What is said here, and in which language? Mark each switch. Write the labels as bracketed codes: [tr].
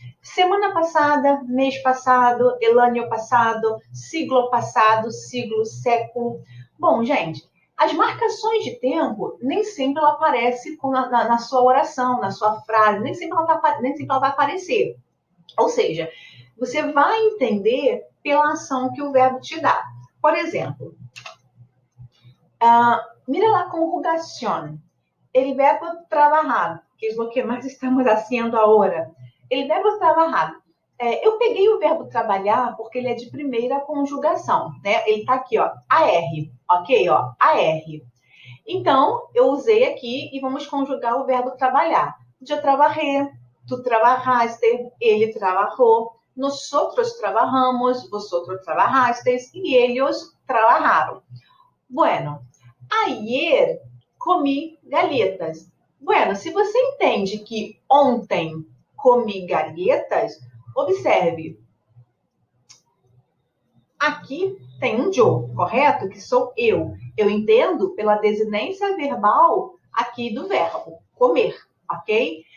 [pt] Semana passada, mês passado, el año passado, siglo passado, siglo, século. Bom, gente, as marcações de tempo nem sempre ela aparece na sua oração, na sua frase, nem sempre ela vai aparecer. Ou seja, você vai entender pela ação que o verbo te dá. [es] Por exemplo, mira la conjugación. El verbo trabajar, [pt] que é o que mais estamos [es] haciendo agora. El verbo trabajar. [pt] Eu peguei o verbo trabalhar porque ele é de primeira conjugação, né? Ele está aqui, ó, AR, ok? Ó, AR. Então, eu usei aqui e vamos conjugar o verbo trabalhar. [es] Eu trabajé, tu trabajaste, ele trabajou, nosotros trabajamos, vosotros trabajasteis e ellos trabajaram. Bueno, ayer comi galletas. [pt] Bueno, se você entende que ontem [es] comi galletas, [pt] observe. Aqui tem um yo, correto? Que sou eu. Eu entendo pela desinência verbal aqui do verbo, comer, ok?